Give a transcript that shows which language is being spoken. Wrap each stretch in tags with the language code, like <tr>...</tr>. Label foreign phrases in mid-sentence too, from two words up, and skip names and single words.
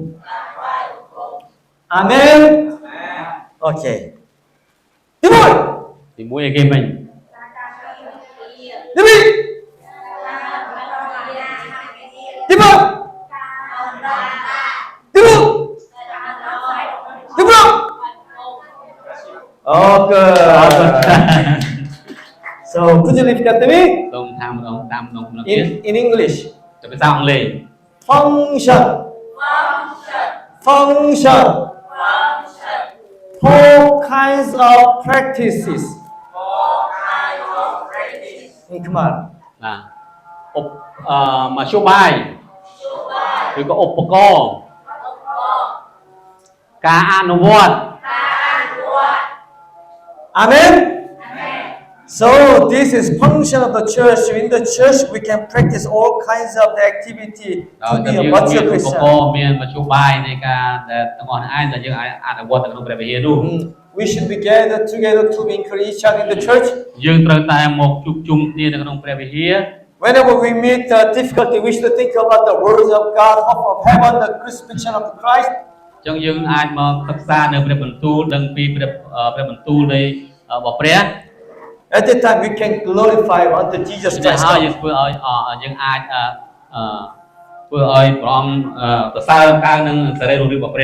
<en>Amen. Okay.</en> <km>ទី1 ទីមួយឲ្យគេវិញ ទី2 ទី3 ទី4 ទី5 Okay.</km> <en>So could you repeat after me</en> <km>សូមថាម្ដងតាមម្ដងម្ដងទៀត</km> <en>in English?</en> <km>ទៅភាសាអង់គ្លេស</km> <en>Function, four kinds of practices in command.</en> <km>ណាមធ្យោបាយឬក៏ឧបករណ៍ការអនុវត្ត</km> <en>Amen. So this is function of the church. In the church, we can practice all kinds of the activity</en> <km>ដោយ</km> <en>to</en> <km>តែ</km> <en>be</en> <km>យើង</km> <en>a</en> <km>មាន</km> <en>mature</en> <km>ឧប</km> <en>Christian.</en> <km>ករណ៍មានមធ្យោបាយនៃការដែលទាំងអស់នេះឯងដែលយើងអាចអនុវត្តនៅក្នុងព្រះវិហារនោះ</km> <en>We should be gathered together to encourage each other in the church.</en> <km>យើងត្រូវតែមកជួបជុំគ្នានៅក្នុងព្រះវិហារ</km> <en>Whenever we meet difficulty, we should think about the words of God, hope of heaven, the crucifixion of Christ.</en> <km>អញ្ចឹងយើងអាចមកសិក្សានៅព្រះបន្ទូលដឹងពីព្រះបន្ទូលនៃរបស់ព្រះ</km> <en>At that time, we can glorify unto Jesus</en> <km>តែ</km> <en>Christ.</en> <km>ហើយយើងធ្វើឲ្យយើងអាចធ្វើឲ្យព្រះអង្គសរសើរកើងនឹងសេរីរុងរឿងរបស់ព្រះ</km>